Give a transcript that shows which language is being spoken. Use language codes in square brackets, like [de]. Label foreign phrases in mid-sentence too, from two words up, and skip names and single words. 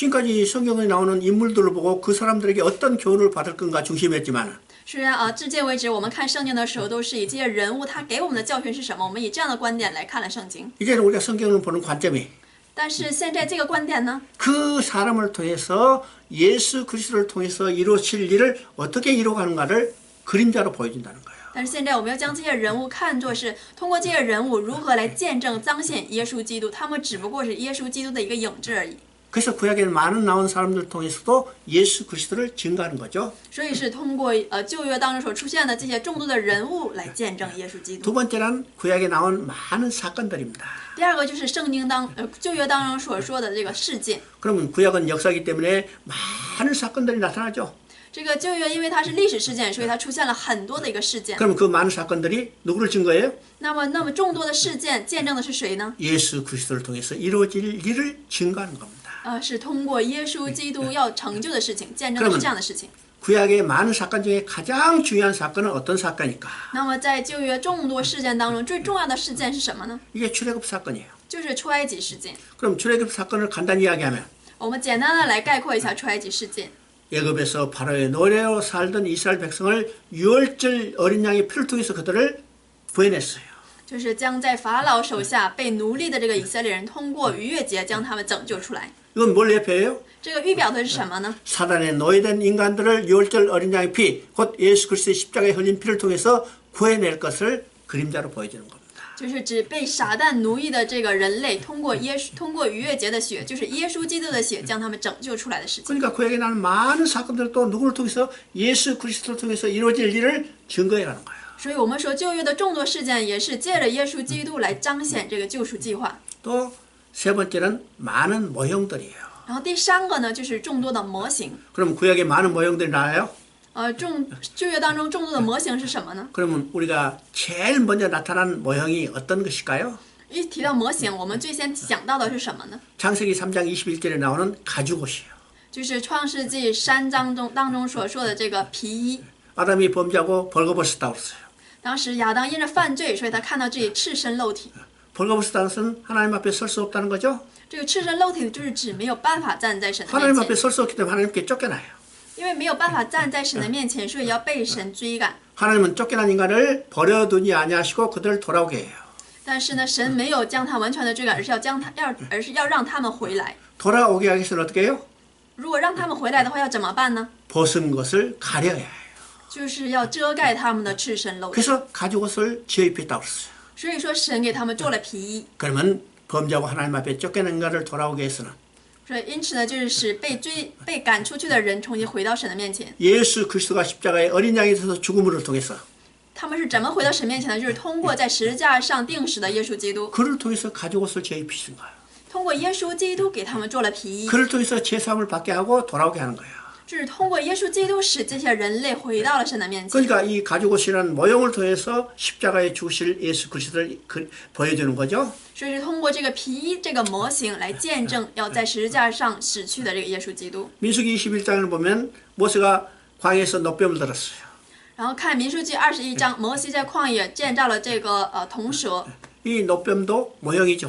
[ko] 지금까지 성경에 나오는 인물들을 보고 그 사람들에게 어떤 교훈을 받을 건가 중심했지만 [zh] 虽然至今为止我们看圣经的时候都是以这些人物他给我们的教训是什么，我们以这样的观点来看了圣经。 [ko] 이제는 우리가 성경을 보는 관점이 [zh] 但是现在这个观点呢， [ko] 그 사람을 통해서 예수 그리스도를 통해서 이루어질 일을 어떻게 이루어가는가를 그림자로 보여준다는 거예요. [zh] 但是现在我们要将这些人物看作是通过这些人物如何来见证彰显耶稣基督，他们只不过是耶稣基督的一个影子而已。 [ko] 그래서 구약에 많은 나온 사람들 통해서도 예수 그리스도를 증거하는 거죠. [zh] 所以是通过旧约当中所出现的这些众多的人物来见证耶稣基 [ko] 두 [zh] 督。 [ko] 번째는 구약에 나온 많은 사건들입니다. [zh] 第二个就是圣经旧约当中所说的这个事件。 [ko] 그러면 구약은 역사이기 때문에 많은 사건들이 나타나죠. [zh] 这个旧约因为它是历史事件，所以它出现了很多的一个事件。 [ko] 그러면 그 많은 사건들이 누구를 증거해요? [zh] 那么众多的事件见证的是谁呢？ [ko] 예수 그리스도를 통해서 이루어질 일을 증거하는 겁니다. [zh] 是通过耶稣基督要成就的事情，见证的是这样的事情。 [ko] 구약의 많은 사건 중에 가장 중요한 사건은 어떤 사건일까? [zh] 那么在旧约众多事件当中，最重要的事件是什么呢？ [ko] 이게 출애굽 사건이에요. [zh] 就是出埃及事件。 [ko] 그럼 출애굽 사건을 간단히 이야기하면 [zh] 我们简单的来概括一下出埃及事件。 [ko] 애굽에서 바로의 노예로 살던 이스라엘 백성을 유월절 어린 양의 피를 통해서 그들을 구해냈어요. [zh] 就是将在法老手下被奴隶的这个以色列人，通过逾越节将他们拯救出来。 [ko] 이건 뭘 예표해요? [zh] 这个预表的是什么呢？ [ko] 사단의 노예된 인간들을 유월절 어린 양의 피, 곧 예수 그리스도의 십자가에 흘린 피를 통해서 구해낼 것을 그림자로 보여주는 겁니다. [zh] 就是指被撒旦奴役的这个人类，通过逾越节的血，就是耶稣基督的血，将他们拯救出来的事情。 [ko] 그러니까 구약에 나는 많은 사건들도 누구를 통해서 예수 그리스도를 통해서 이루어질 일을 증거해가는 거예요. [zh] 所以我们说旧约的众多事件也是借着耶稣基督来彰显这个救赎计划。 [ko] 또 세 번째는 많은 모형들이에요. [zh] 然后第三个呢，就是众多的模型。 [ko] 그럼 구약에 많은 모형들이 나와요? [zh] 旧约当中众多的模型是什么呢？ [ko] 그러면 우리가 제일 먼저 나타난 모형이 어떤 것일까요? [zh] 一提到模型，我们最先想到的是什么呢？ [ko] 창세기 3장 21절에 나오는 가죽옷이에요. [zh] 就是创世纪3章当中所说的这个皮衣。 [ko] 아담이 범죄하고 벌거벗었다고 그랬어요. [zh] 当时亚当因着犯罪，所以他看到自己赤身露体。 [ko] 벌거벗었다는 것은 하나님 앞에 설 수 없다는 거죠. [zh] 这个赤身露体就是指没有办法站在神的 [ko] 하나님 [zh] 面 [ko] 앞에 [zh] 前， [ko] 설 수 없기 때문에 하나님께 쫓겨나요. [zh] 因为没有办法站在神的面前，所以要被神追赶。 [ko] 하나님은 쫓겨난 인간을 버려두지 아니하시고 그들을 돌아오게 해요. [zh] 但是呢，神没有将他完全的追赶，而是要让他们回来。 [ko] 돌아오게 하기 위해서는 어떻게 해요? [zh] 如果让他们回来的话，要怎么办呢？ [ko] 벗은 것을 가려야 해요. [zh] 就是要遮盖他们的赤身露体。 [ko] 그래서 가죽옷을 지어 입혔다고 그랬어요. [zh] 所以说，神给他们做了皮衣。 [ko] 그러면 범죄하고 하나님 앞에 쫓겨난 인간을 돌아오게 해서는 [zh] 所以因此呢，就是使被赶出去的人重新回到神的面前。 [ko] 예수 그리스도가 십자가에 어린 양이 되어서 죽음을 통해서 [zh] 他们是怎么回到神面前的？就是通过在十字架上钉死的耶稣基督， [ko] 그를 통해서 가죽옷을 지어 입히신 거예요. [zh] 通过耶稣基督给他们做了皮衣， [ko] 그를 통해서 제사함을 받게 하고 돌아오게 하는 거예요. [zh] 就是通过耶稣基督使这些人类回到了神的面前。 [ko] 그러니까 이 가죽옷이라는 모형을 통해서 십자가에 죽으실 예수 그리스도를 보여주는 거죠. [zh] 所以是通过这个皮衣这个模型来见证要在十字架上死去的这个耶稣基督。 [ko] 민수기 21장을 보면 모세가 광야에서 노뱀을 들었어요. [zh] 然后看民数记21章，摩西在旷野见到了这个铜蛇， [ko] 이 노뱀도 모형이죠.